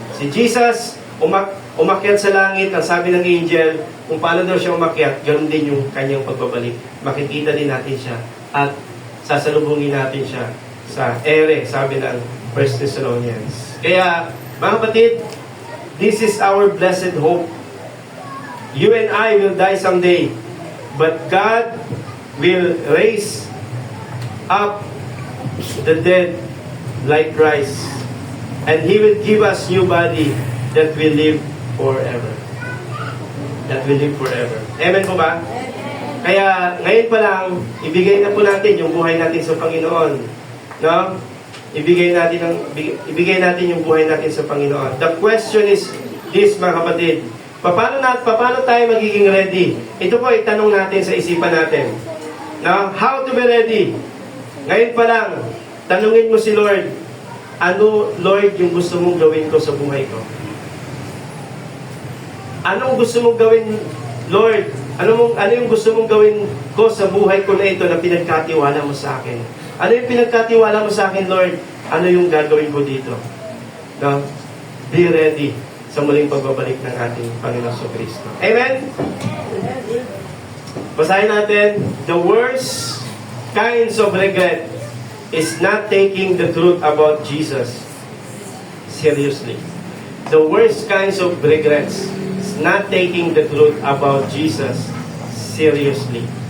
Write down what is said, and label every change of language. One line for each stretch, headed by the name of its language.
Filipino: Si Jesus, umakyat sa langit, ang sabi ng angel, kung paano daw siya umakyat, ganoon din yung kanyang pagbabalik. Makikita din natin siya at sasalubungin natin siya sa ere, sabi ng 1 Thessalonians. Kaya, mga kapatid,
English: this is our blessed hope. You and I will die someday, but God will raise up the dead like Christ, and He will give us new body that will live forever. That will live forever. Amen
Filipino: po ba? Kaya ngayon pa lang, ibigay na po natin yung buhay natin sa Panginoon. No? Ibigay natin yung buhay natin sa Panginoon.
English: The question is this,
Filipino: mga kapatid. Paano tayo magiging ready? Ito po itanong natin sa isipan natin. No?
English: How to be ready?
Filipino: Ngayon pa lang, tanungin mo si Lord, ano, Lord, yung gusto mong gawin ko sa buhay ko? Anong gusto mong gawin, Lord? Ano yung gusto mong gawin ko sa buhay ko na ito na pinagkatiwala mo sa akin? Ano yung pinagkatiwala mo sa akin, Lord? Ano yung gagawin ko dito? No?
English: Be ready
Filipino: sa muling pagbabalik ng ating Panginoon Kristo.
English: Amen?
Filipino: Basahin natin,
English: the worst kinds of regret is not taking the truth about Jesus seriously. The worst kinds of regrets is not taking the truth about Jesus seriously.